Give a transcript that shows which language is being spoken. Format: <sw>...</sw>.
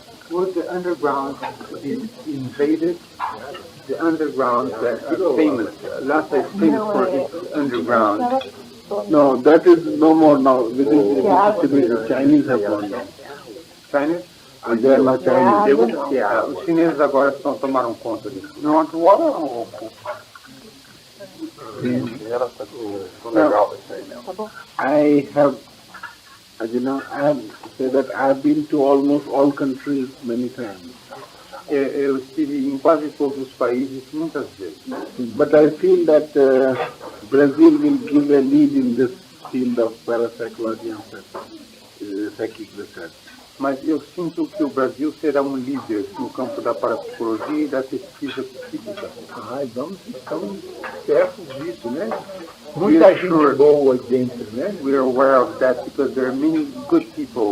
<en>Would the underground be invaded? The underground that is famous. Lhasa is famous for its underground. No, that is no more now. The Chinese have gone down. Chinese? They are not Chinese.</en> <pt>Os chineses agora tomaram conta disso. Não, agora ou...</pt> <en>I have, as you know, I have said that I have been to almost all countries many times.</en> <pt>Eu estive em quase todos os países muitas vezes.</pt> <en>But I feel that Brazil will give a lead in this field of parapsychology and psychic research.</en> <pt>Mas eu sinto que o Brasil será um líder no campo da parapsicologia e da pesquisa psíquica. Estamos certos disso, né? Muita gente boa dentro, né?</pt> <en>We are aware of that because there are many good people.</en>